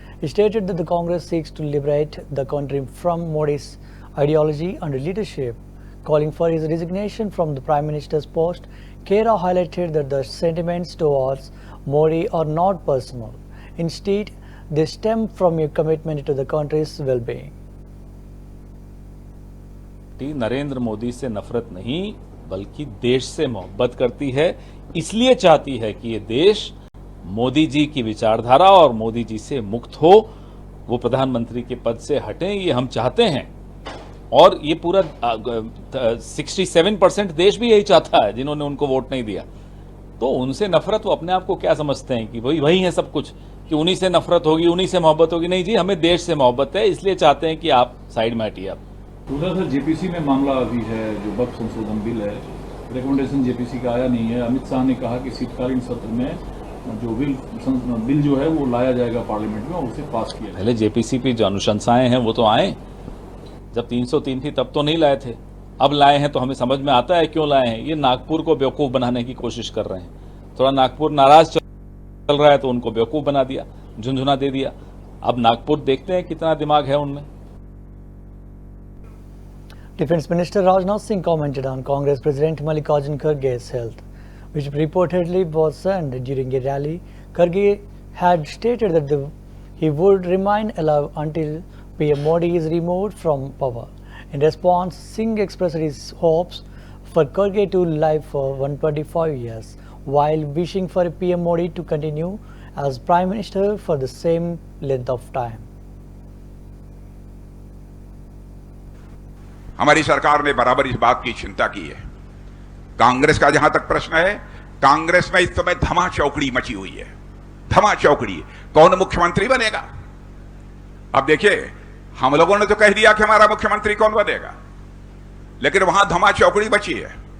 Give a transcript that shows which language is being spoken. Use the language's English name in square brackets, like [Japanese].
[English] He stated that the Congress seeks to liberate the country from Modi's ideology and leadership. Calling for his resignation from the Prime Minister's post, Khera highlighted that the sentiments towards Modi are not personal. Instead, they stem from a commitment to the country's well-being. [Hindi] Narendra Modi से नफरत नहीं बल्कि देश से मोहब्बत करती है, इसलिए चाहती है कि ये देश मोदी जी की विचारधारा और मोदी जी से मुक्त हो, वो प्रधानमंत्री के पद से हटें, ये हम चाहते हैं। और ये पूरा 67% देश भी यही चाहता है जिन्होंने उनको वोट नहीं दिया। तो उनसे नफरत वो अपने आप को क्या समझते हैं कि वही है सब कुछ, कि उन्हीं से नफरत होगी, उन्हीं से मोहब्बत होगी। नहीं जी, हमें देश से मोहब्बत है, इसलिए चाहते हैं कि आप साइड में हटिए। आप थोड़ा सा जेपीसी में मामला अभी है, जो वक्फ संशोधन बिल है, रिकमेंडेशन जेपीसी का आया नहीं है। अमित शाह ने कहा कि शीतकालीन सत्र में जो बिल जो है वो लाया जाएगा पार्लियामेंट में और उसे पास किया। पहले जेपीसी की जो अनुशंसाएं हैं वो तो आए, जब 303 थी तब तो नहीं लाए थे, अब लाए हैं तो हमें समझ में आता है क्यों लाए हैं। ये नागपुर को बेवकूफ बनाने की कोशिश कर रहे हैं। थोड़ा नागपुर नाराज चल रहा है तो उनको बेवकूफ बना दिया, झुंझुना दे दिया। अब नागपुर देखते हैं कितना दिमाग है उनमें। [English] Defense Minister Rajnath Singh commented on Congress President Mallikarjun Kharge's health, which reportedly worsened during a rally. Kharge had stated that he would remain alive until PM Modi is removed from power. In response, Singh expressed his hopes for Kharge to live for 125 years, while wishing for PM Modi to continue as Prime Minister for the same length of time. [Hindi] हमारी सरकार ने बराबर इस बात की चिंता की है। कांग्रेस का जहां तक प्रश्न है, कांग्रेस में इस समय धमा चौकड़ी मची हुई है। धमा चौकड़ी, कौन मुख्यमंत्री बनेगा? अब देखिए, हम लोगों ने तो कह दिया कि हमारा मुख्यमंत्री कौन बनेगा, लेकिन वहां धमा चौकड़ी बची है।